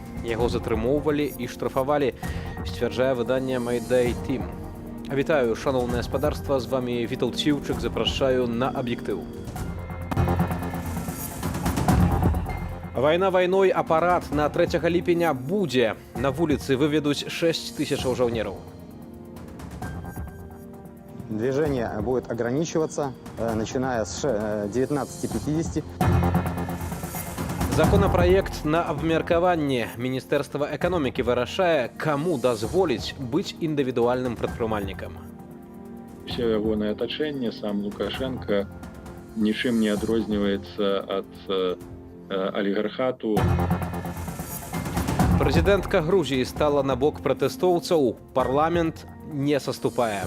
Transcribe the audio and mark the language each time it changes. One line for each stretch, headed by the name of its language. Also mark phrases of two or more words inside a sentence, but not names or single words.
Belarusian: Яго затрымоўвалі і штрафавалі, сцвярджае выданне Mayday Team. Вітаю, шаноўнае спадарства, з вами Віталд Ціўчык, запрашаю на аб'ектыў. Вайна вайной, а парад на 3 ліпеня будзе. На вуліцы выведуць 6 тысячаў жаўнераў.
Russian: Движение будет ограничиваться, начиная с 19:50.
Belarusian: Законопроект на абмеркаванне. Міністэрства эканомікі вырашае, каму дазволіць быць індывідуальным прадпрымальнікам. Все ягонае атачэнне, сам Лукашенко, нічым не адрозніваецца ад алігархату. Прэзідэнтка Грузіі стала на бок пратэстоўцаў, парламент не саступае.